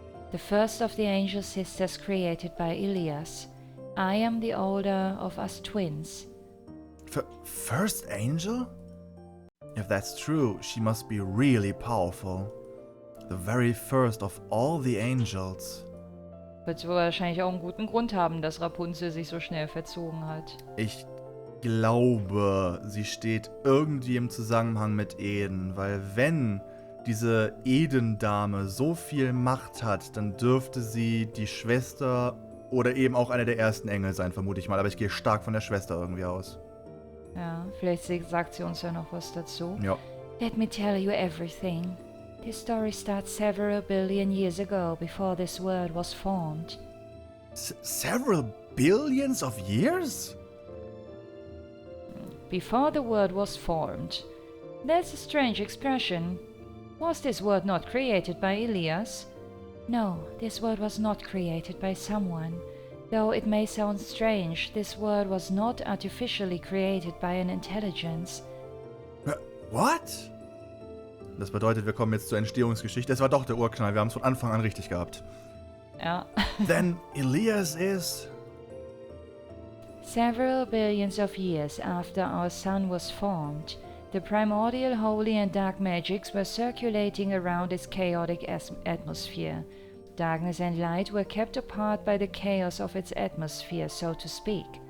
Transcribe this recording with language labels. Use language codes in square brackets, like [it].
[en] The first of the angel sisters created by Ilias. I am the older of us twins. First angel? If that's true, she must be really powerful. The very first of all the angels. [de] Wird wohl wahrscheinlich auch einen guten Grund haben, dass Rapunzel sich so schnell verzogen hat. Ich glaube, sie steht irgendwie im Zusammenhang mit Eden, weil wenn diese Eden-Dame so viel Macht hat, dann dürfte sie die Schwester oder eben auch einer der ersten Engel sein, vermute ich mal. Aber ich gehe stark von der Schwester irgendwie aus. Ja, vielleicht sagt sie uns ja noch was dazu. Ja. [en] Let me tell you everything. This story starts several billion years ago, before this world was formed. Several billions of years? Before the world was formed. That's a strange expression. Was this world not created by Ilias? No, this world was not created by someone. Though it may sound strange, this world was not artificially created by an intelligence. What? [de] Das bedeutet, wir kommen jetzt zur Entstehungsgeschichte. Es war doch der Urknall, wir haben es von Anfang an richtig gehabt. Ja. [en] Then Ilias is... Several billions of years after our sun was formed, the primordial holy and dark magics were circulating around its chaotic atmosphere. Darkness and light were kept apart by the chaos of its atmosphere, so to speak.